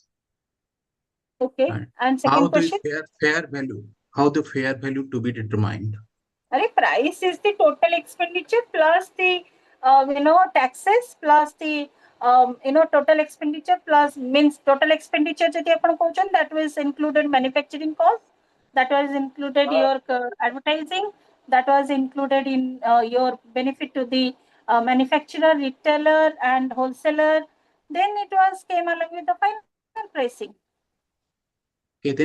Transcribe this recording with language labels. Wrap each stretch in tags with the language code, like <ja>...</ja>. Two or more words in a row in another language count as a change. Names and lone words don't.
<en>Okay. And And how second the question? fair value? How the fair value to be determined? Price is the total expenditure plus the taxes plus the total expenditure plus means total expenditure</en> <or>ଯଦି ଆପଣ କହୁଛନ୍ତି</or> <en>that was included manufacturing cost, that was included your advertising, that was included in your benefit to the manufacturer, retailer and wholesaler, then it was came along with the final pricing. Okay, then</en>